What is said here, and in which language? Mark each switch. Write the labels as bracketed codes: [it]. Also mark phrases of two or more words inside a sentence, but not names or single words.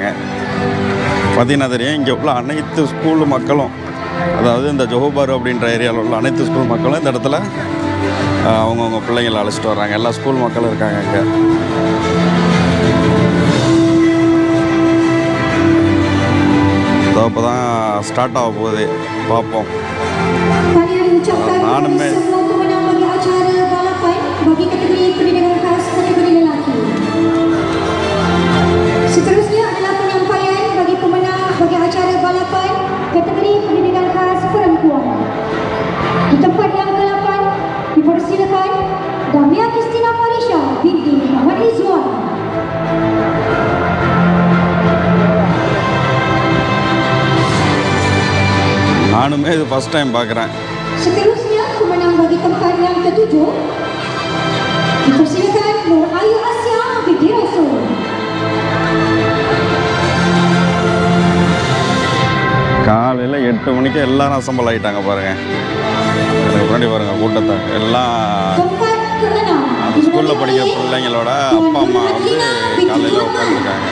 [ta] பார்த்தீங்கன்னா தெரியும், இங்கே உள்ள அனைத்து ஸ்கூல் மக்களும், அதாவது இந்த ஜோஹோபாரு அப்படின்ற ஏரியாவில் உள்ள அனைத்து ஸ்கூல் மக்களும் இந்த இடத்துல அவங்கவுங்க பிள்ளைங்களை அழைச்சிட்டு வர்றாங்க. எல்லா ஸ்கூல் மக்களும் இருக்காங்க இங்கே. இப்போ தான் ஸ்டார்ட் ஆக போகுது, பார்ப்போம். நானுமே [ms] bagi kategori pendidikan khas kategori lelaki. Seterusnya adalah penyampaian bagi pemenang bagi acara balapan kategori pendidikan khas perempuan. Di tempat yang ke-8 dipersilakan Damia Kristina Farisha binti Muhammad Rizwan. [ta] நானுமே இது [en] first time [ta] பார்க்குறேன். [ms] Seterusnya pemenang bagi tempat yang ke-7 dipersilakan Nur Ayu Asya binti Rasul. [ta] காலையில் 8 மணிக்கு எல்லாரும் அசம்பிள் ஆகிட்டாங்க பாருங்கள். எனக்கு முன்னாடி பாருங்கள் கூட்டத்தை. எல்லாம் அந்த ஸ்கூலில் படிக்கிற பிள்ளைங்களோட அப்பா அம்மா காலையில் உட்காந்துருக்காங்க.